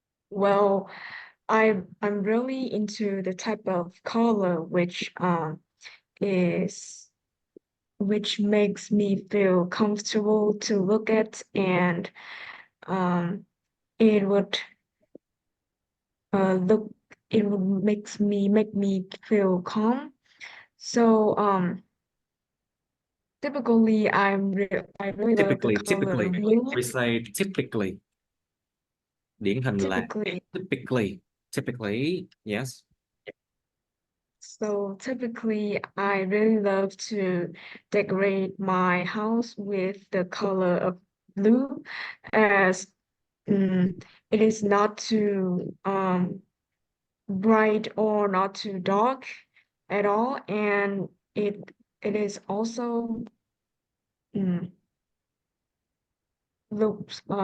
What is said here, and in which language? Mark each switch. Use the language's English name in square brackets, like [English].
[English] Well, I'm really into the type of color is which makes me feel comfortable to look at, and it would look it would make me feel calm. So typically I really love the color blue. We say typically. [Vietnamese] Điển hình là [English] typically, yes. So typically, I really love to decorate my house with the color of blue, as it is not too bright or not too dark at all, and it is also mm, looks